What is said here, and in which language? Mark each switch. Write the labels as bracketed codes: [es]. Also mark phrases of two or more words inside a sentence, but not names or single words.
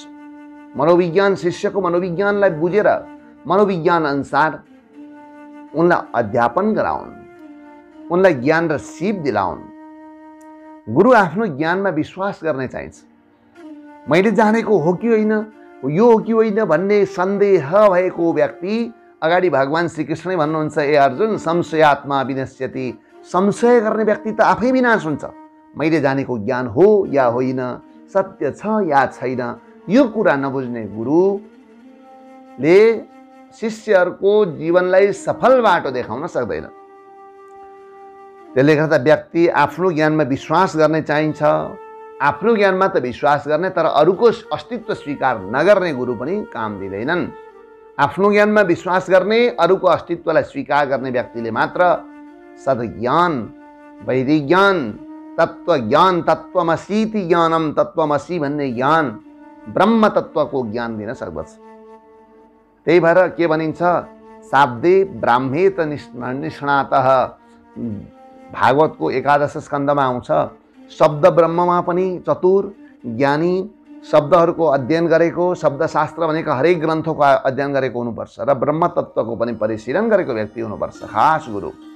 [ne] मनोविज्ञान, शिष्यको मनोविज्ञानलाई बुझेर मनोविज्ञान अनुसार उनलाई अध्यापन गराउन्, उनलाई ज्ञान र सिप दिलाउन्। गुरु आफ्नो ज्ञानमा विश्वास गर्ने चाहिन्छ। मैले जानेको हो कि होइन, यो हो कि होइन भन्ने सन्देह भएको व्यक्ति अगाडि भगवान श्रीकृष्णै भन्नुहुन्छ, ए अर्जुन, [sa] संशयात्मा विनश्यति। [ne] संशय गर्ने व्यक्ति त आफै विनाश हुन्छ। मैले जानेको ज्ञान हो या होइन, सत्य छ या छैन, यो कुरा नबुझ्ने गुरुले शिष्यहरूको जीवनलाई सफल बाटो देखाउन सक्दैन। त्यसले गर्दा व्यक्ति आफ्नो ज्ञानमा विश्वास गर्ने चाहिन्छ। आफ्नो ज्ञानमा त विश्वास गर्ने, तर अरूको अस्तित्व स्वीकार नगर्ने गुरु पनि काम दिँदैनन्। आफ्नो ज्ञानमा विश्वास गर्ने, अरूको अस्तित्वलाई स्वीकार गर्ने व्यक्तिले मात्र सद्ज्ञान, वैदिक ज्ञान, तत्त्वज्ञान, [sa] तत्त्वमसीति ज्ञानम, [ne] तत्त्वमसी भन्ने ज्ञान, ब्रह्म तत्त्वको ज्ञान दिन सक्दछ। त्यही भएर के भनिन्छ, [sa] शाब्दे ब्राह्मे त निष्णातः। [ne] भागवतको 11 स्कन्धमा आउँछ, शब्द ब्रह्ममा पनि चतुर, ज्ञानी, शब्दहरूको अध्ययन गरेको, शब्दशास्त्र भनेको हरेक ग्रन्थको अध्ययन गरेको हुनुपर्छ र ब्रह्म तत्त्वको पनि परिशीलन गरेको व्यक्ति हुनुपर्छ, खास गुरु।